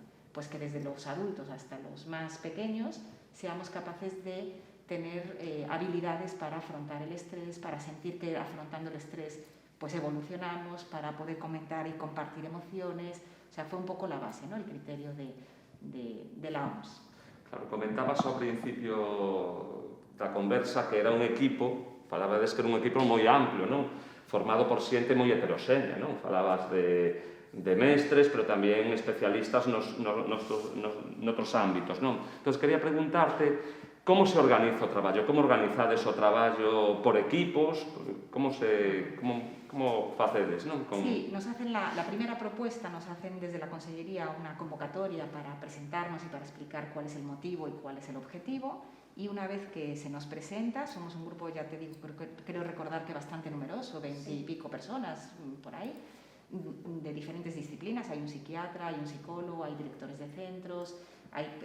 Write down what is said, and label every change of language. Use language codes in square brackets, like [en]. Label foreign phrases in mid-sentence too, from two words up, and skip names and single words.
[es] Pues que desde los adultos hasta los más pequeños seamos capaces de tener habilidades para afrontar el estrés, para sentir que afrontando el estrés pues evolucionamos, para poder comentar y compartir emociones. O sea, fue un poco la base, ¿no? El criterio de la OMS. [gl] Claro, comentabas ao principio da conversa que era un equipo, falabades que era un equipo moi amplio, non? Formado por xente moi heteroxénea, non? Falabas de mestres, pero tamén especialistas noutros ámbitos, non? Entón, quería preguntarte como se organiza o traballo, como organizades o traballo por equipos, como facedes, non? [es] Sí, nos hacen la primera propuesta, nos hacen desde la Consellería una convocatoria para presentarnos y para explicar cuál es el motivo y cuál es el objetivo. Y una vez que se nos presenta, somos un grupo, ya te digo, creo recordar que bastante numeroso, 20 y pico personas por ahí, de diferentes disciplinas, hay un psiquiatra, hay un psicólogo, hay directores de centros, hay